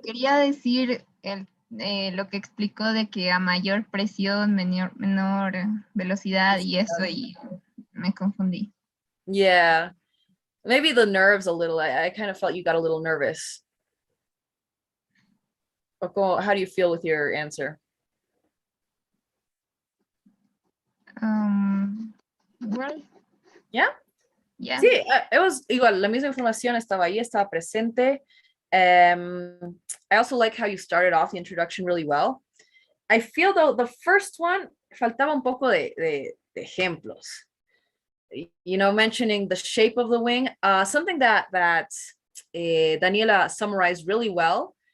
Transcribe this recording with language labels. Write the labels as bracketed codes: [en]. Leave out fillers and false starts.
[es] Quería decir lo que explicó de que a mayor presión, menor velocidad y eso, y me confundí. [en] Yeah, maybe the nerves a little. I kind of felt you got a little nervous. How do you feel with your answer? Well, yeah. Yeah. [es] Sí, [en] it was [es] igual, la misma información estaba ahí, estaba presente. [en] I also like how you started off the introduction really well. I feel though the first one [es] faltaba un poco de ejemplos. [en] You know, mentioning the shape of the wing, something that Daniela summarized really well.